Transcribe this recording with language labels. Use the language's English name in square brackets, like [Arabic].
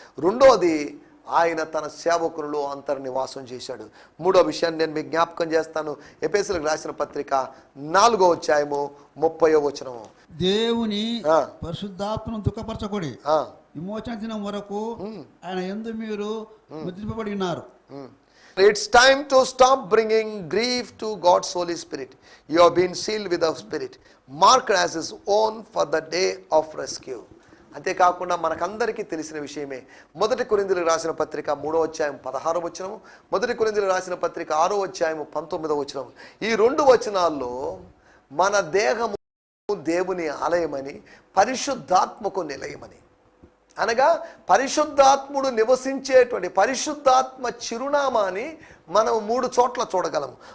[Telugu] రెండోది, ఆయన తన సేవకులలో అంతర్నివాసం చేశాడు. మూడో విషయాన్ని నేను మీకు జ్ఞాపకం చేస్తాను. ఎఫెసీయులకు రాసిన పత్రిక 4వ అధ్యాయము 30వ వచనము. దేవుని పరిశుద్ధాత్మను దుఃఖపరచకూడి, విమోచన దినం వరకు ఆయన యందు మీరు ముద్రింపబడి ఉన్నారు. [English] It's time to stop bringing grief to God's Holy Spirit. You have been sealed with the Spirit, marked as His own for the day of rescue. [Telugu] అంతేకాకుండా మనకందరికీ తెలిసిన విషయమే. మొదటి కొరింథీయులకు రాసిన పత్రిక 3వ అధ్యాయం 16వ వచనం, మొదటి కొరింథీయులకు రాసిన పత్రిక 6వ అధ్యాయం 19వ వచనం. ఈ 2 వచనాల్లో మన దేహము దేవుని ఆలయమని, పరిశుద్ధాత్మకు నిలయమని, అనగా పరిశుద్ధాత్ముడు నివసించేటువంటి పరిశుద్ధాత్మ చిరునామాని మనం 3 చోట్ల చూడగలము.